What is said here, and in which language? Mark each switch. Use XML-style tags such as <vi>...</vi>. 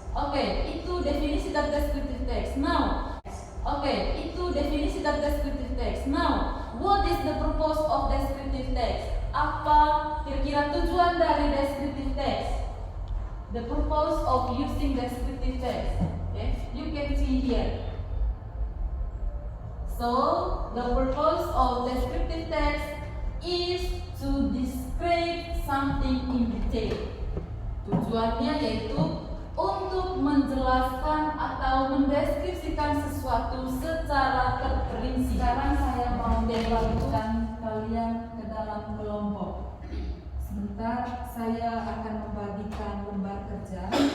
<id>Oke, itu definisi dari descriptive text. Now, itu definisi dari descriptive text.</id> <en>Now, what is the purpose of descriptive text?</en> <id>Apa kira-kira tujuan dari descriptive text?</id> <en>The purpose of using descriptive text. You can see here. So, the purpose of descriptive text is to describe something in detail.</en> <id>Tujuannya yaitu untuk menjelaskan atau mendeskripsikan sesuatu secara terperinci. Sekarang saya mau membagikan kalian ke dalam kelompok. Sebentar saya akan membagikan lembar kerja.</id>